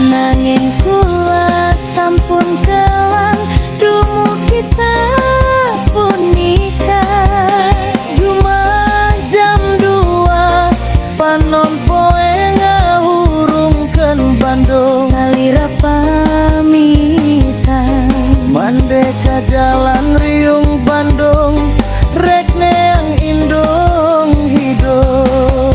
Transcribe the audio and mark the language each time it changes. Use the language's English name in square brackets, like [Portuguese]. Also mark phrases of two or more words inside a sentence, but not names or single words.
[Javanese] Nanging kula sampun kelang dumugi sapunika. [Sundanese] Cuma jam 2 panon poe ngahurungkeun Bandung. Salira pamitan Mande ka jalan riung Bandung, rek neang indung hidup.